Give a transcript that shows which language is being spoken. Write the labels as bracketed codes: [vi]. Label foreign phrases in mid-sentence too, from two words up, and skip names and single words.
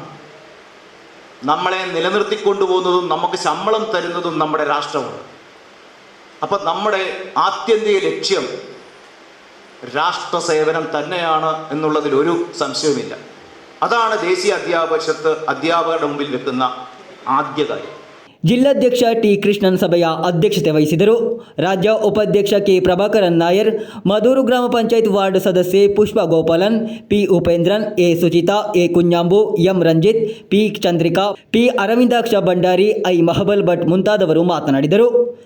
[ml] നമ്മളെ നിലനിർത്തിക്കൊണ്ടുപോകുന്നതും നമുക്ക് ശമ്പളം തരുന്നതും നമ്മുടെ രാഷ്ട്രമാണ്. അപ്പം നമ്മുടെ ആത്യന്തിക ലക്ഷ്യം രാഷ്ട്രസേവനം തന്നെയാണ് എന്നുള്ളതിൽ ഒരു സംശയവുമില്ല. അതാണ് ദേശീയ അധ്യാപക പരിഷത്ത് അധ്യാപകരുടെ മുമ്പിൽ വെക്കുന്ന ആദ്യ കാര്യം. [kn] ಜಿಲ್ಲಾಧ್ಯಕ್ಷ ಟಿ ಕೃಷ್ಣನ್ ಸಭೆಯ ಅಧ್ಯಕ್ಷತೆ ವಹಿಸಿದರು. ರಾಜ್ಯ ಉಪಾಧ್ಯಕ್ಷ ಕೆ ಪ್ರಭಾಕರನ್ ನಾಯರ್, ಮದೂರು ಗ್ರಾಮ ಪಂಚಾಯತ್ ವಾರ್ಡ್ ಸದಸ್ಯೆ ಪುಷ್ಪ ಗೋಪಾಲನ್, ಪಿ ಉಪೇಂದ್ರನ್, ಎ ಸುಚಿತಾ, ಎ ಕುഞ്ഞാಂಬು, ಎಂ ರಂಜಿತ್, ಪಿ ಚಂದ್ರಿಕಾ, ಪಿ ಅರವಿಂದಾಕ್ಷ ಭಂಡಾರಿ, ಐ ಮಹಬಲ್ ಭಟ್ ಮುಂತಾದವರು ಮಾತನಾಡಿದರು.